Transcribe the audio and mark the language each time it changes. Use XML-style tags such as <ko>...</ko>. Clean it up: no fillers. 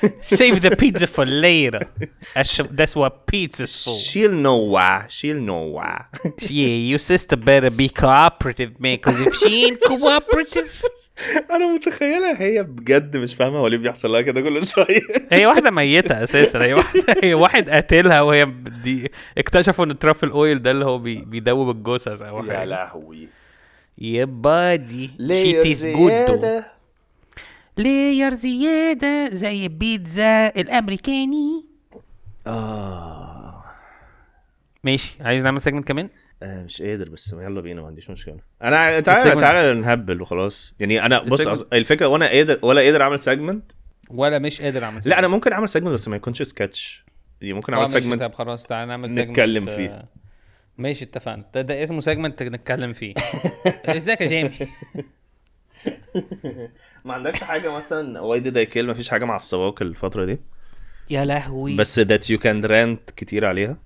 <en>Save the pizza for later. That's what pizza's for. She'll know why. Yeah, your sister better be cooperative, man. Because if she ain't cooperative...</en> <ar>انا متخيلها هي بجد مش فاهمه هو ليه بيحصل لها كده كل شويه. هي واحده ميته اساسا. هي واحد قاتلها وهي اكتشفوا ان الترافل اويل ده اللي هو بيدوب الجثث او حاجه. يا لهوي يا</ar> <en>بادي شيت از جود.</en> <ar>لير زياده زي بيتزا الامريكاني. ماشي. عايز نعمل سيجمنت كمان؟ مش قادر بس يلا بينا ما عنديش مشكله. انا تعالى نهبل وخلاص. يعني انا بص الفكره وانا قادر اعمل سيجمنت ولا مش قادر اعمل سيجمنت. لا انا ممكن اعمل سيجمنت بس ما يكونش سكتش. يعني ممكن اعمل سيجمنت. طب خلاص تعالى نعمل سيجمنت نتكلم فيه. ماشي اتفقنا. ده اسمه سيجمنت نتكلم فيه. ازيك يا جيمي؟ ما عندكش حاجه مثلا</ar> <en>Why did I kill?</en> <ar>ما فيش حاجه مع السواق الفتره دي؟ يا لهوي. بس</ar> <en>that you can rant</en> <ar>كتير عليها.</ar>